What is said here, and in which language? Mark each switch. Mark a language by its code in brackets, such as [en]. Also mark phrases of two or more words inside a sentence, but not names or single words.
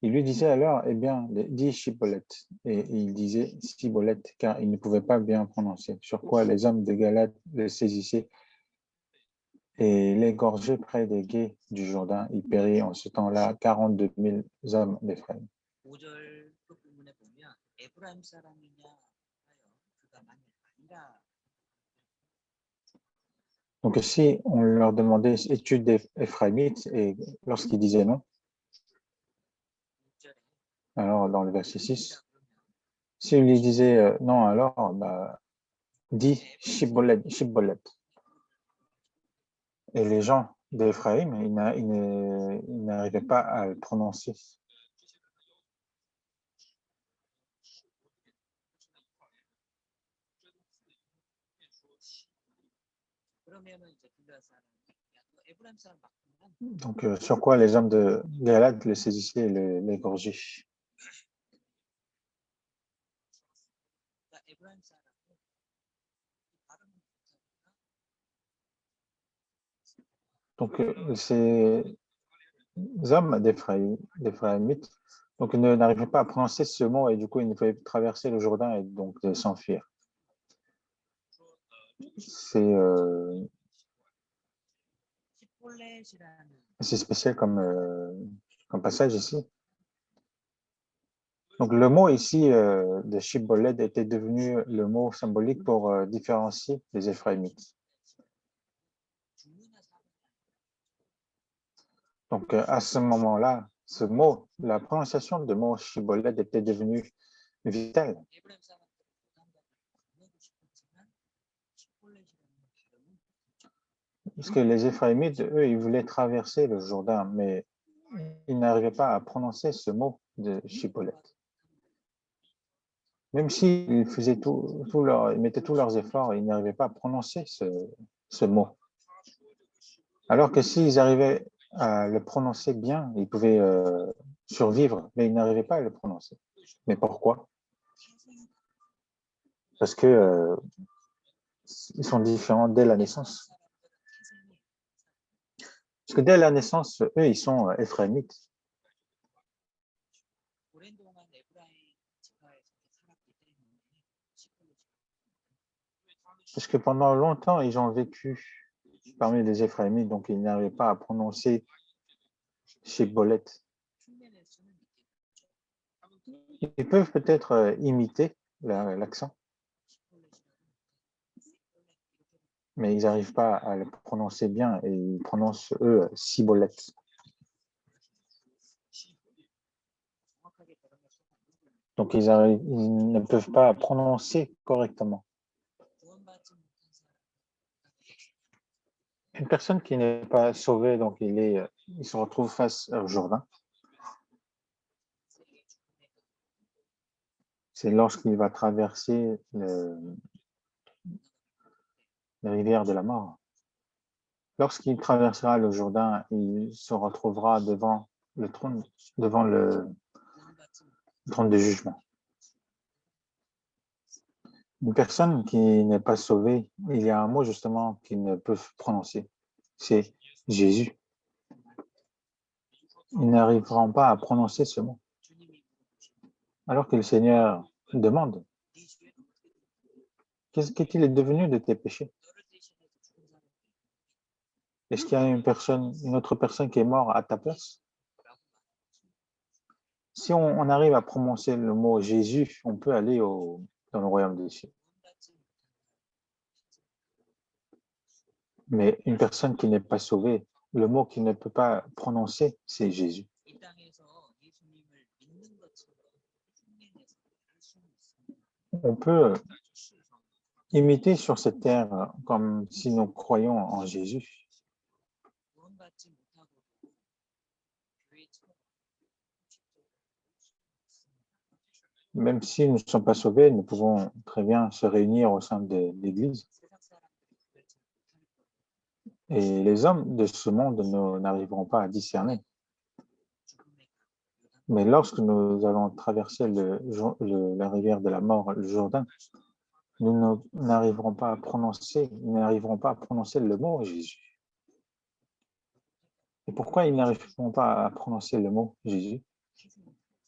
[fr] Il lui disait alors, eh bien, dis Shibboleth. Et il disait Shibboleth, car il ne pouvait pas bien prononcer. Sur quoi les hommes de Galate le saisissaient et l'égorgeaient près des gués du Jourdain. Il périt en ce temps-là 42 000 hommes d'Éphraïm. [ko] 5절 부분에 보면 에브라임 사람이냐 하여 그가 만일 아니라 [fr] Donc si on leur demandait, es-tu des Éphraïmites? Et lorsqu'ils disaient non, [ko] 6절에 [fr] alors dans le verset 6, si on lui disait non, alors dis Shibboleth, Shibboleth. Et les gens d'Éphraïm, ils n'arrivaient pas à le prononcer. [ko] 그러면은 이제 길르앗 사람이 야, 너 에브라임 사람 맞구나. [fr] Donc sur quoi les hommes de Galate le saisissaient et l'égorgeaient. [ko] 그러니까 에브라임 사람은 발음은 괜찮으나 [fr] Donc ces hommes d'Éphraïmites donc n'arrivaient pas à prononcer ce mot et du coup ils ne pouvaient traverser le Jourdain et donc s'enfuir. [ko] 시볼렛이라는 [fr] C'est spécial comme passage ici. Donc le mot ici de Shibboleth était devenu le mot symbolique pour différencier les Éphraïmites. [ko] 죽느냐 사느냐 [fr] Donc à ce moment-là, ce mot, la prononciation du mot Shibboleth était devenue vitale. [ko] 에브라임 사람들은 부담감을 보내고 싶었지만 시볼렛이라는 발음은 [fr] Parce que les Éphraïmites, eux, ils voulaient traverser le Jourdain, mais ils n'arrivaient pas à prononcer ce mot de Shibboleth. Même s'ils faisaient ils mettaient tous leurs efforts, ils n'arrivaient pas à prononcer ce mot. Alors que s'ils arrivaient à le prononcer bien, ils pouvaient survivre, mais ils n'arrivaient pas à le prononcer. Mais pourquoi? Parce que ils sont différents dès la naissance. Parce que dès la naissance, eux, ils sont éphraïmites. [ko] 오랜 동안 에브라임 지파에서 살았기 때문에 시볼렛이 [fr] Parce que pendant longtemps, ils ont vécu parmi les Éphraïmites, donc ils n'arrivaient pas à prononcer Shibboleth. [ko] 흉내낼 수는 있겠죠. [fr] Ils peuvent peut-être imiter l'accent, mais ils n'arrivent pas à le prononcer bien et ils prononcent, eux, Cibolette. [ko] 정확하게 발음할 수가 없는 [fr] Donc ils ne peuvent pas prononcer correctement. [ko] 구원받지 못한 사람 [fr] Une personne qui n'est pas sauvée, donc il se retrouve face au Jourdain. [ko] 세계 죽음의 [fr] C'est lorsqu'il va traverser la rivière de la mort. Lorsqu'il traversera le Jourdain, il se retrouvera devant le trône, devant le [ko] 구원받지 [fr] trône de jugement. Une personne qui n'est pas sauvée, il y a un mot justement qu'ils ne peuvent prononcer, c'est Jésus. Ils n'arriveront pas à prononcer ce mot. [ko] 주님이 물어보시는 [fr] Alors que le Seigneur demande, [ko] 네 죄는 어떻게 됐냐 [fr] qu'est-il est devenu de tes péchés? [ko] 너를 대신해서 죽은 사람이 [fr] Est-ce qu'il y a une autre personne qui est morte à ta place? [ko] 라고 말하는 [fr] Si on arrive à prononcer le mot Jésus, on peut aller dans le royaume des cieux. [ko] 구원받지 못한 [fr] Mais une personne qui n'est pas sauvée, le mot qu'il ne peut pas prononcer, c'est Jésus. [ko] 이 땅에서 예수님을 믿는 것처럼 흉내내서 할 수는 있습니다. [fr] On peut imiter sur cette terre comme si nous croyons en Jésus. [ko] 구원받지 못하고도 교회처럼 직접 [fr] Même si nous ne sommes pas sauvés, nous pouvons très bien se réunir au sein de l'Église. [ko] 세상 사람들이 구별치 못할 거예요. [fr] Et les hommes de ce monde n'arriveront pas à discerner. [ko] 죽음의 강, 요단 [fr] Mais lorsque nous allons traverser la rivière de la mort, le Jourdain, nous n'arriverons pas à prononcer, ils n'arriveront pas à prononcer le mot Jésus. Et pourquoi ils n'arriveront pas à prononcer le mot Jésus? [ko] 희생이